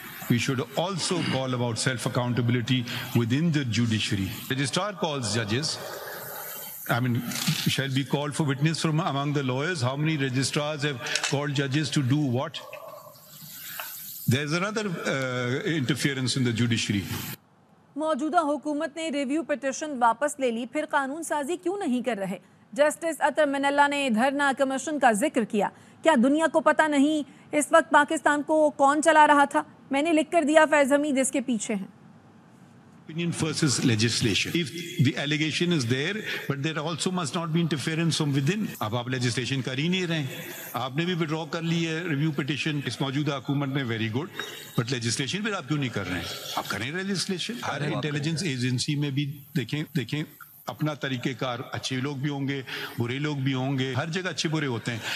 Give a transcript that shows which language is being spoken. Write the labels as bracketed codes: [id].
[en] We should also call about self-accountability within the judiciary. Registrar calls judges. I mean, shall be called for witness from among the lawyers? How many registrars have called judges to do what? There's another interference in the judiciary. [ur] موجودہ حکومت نے review petition واپس لے لی، پھر قانون سازی کیوں نہیں کر رہے؟ جسٹس اطہر من اللہ نے دھرنا کمیشن کا ذکر کیا. کیا دنیا کو پتہ نہیں اس وقت پاکستان کو کون چلا رہا تھا؟ میں نے لکھ کر دیا، فیض حمید اس کے پیچھے ہیں. [en] Opinion versus legislation. If the allegation is there, but there also must not be interference from within. [ur] اب آپ legislation کر ہی نہیں رہے. آپ نے بھی withdraw کر لی ہے ریویو پٹیشن اس موجودہ حکومت میں، [en] very good, but legislation [ur] پھر آپ کیوں نہیں کر رہے ہیں؟ آپ کریں legislation. ہر انٹیلیجنس ایجنسی میں بھی دیکھیں اپنا طریقہ کار، اچھے لوگ بھی ہوں گے، برے لوگ بھی ہوں گے، ہر جگہ اچھے برے ہوتے ہیں.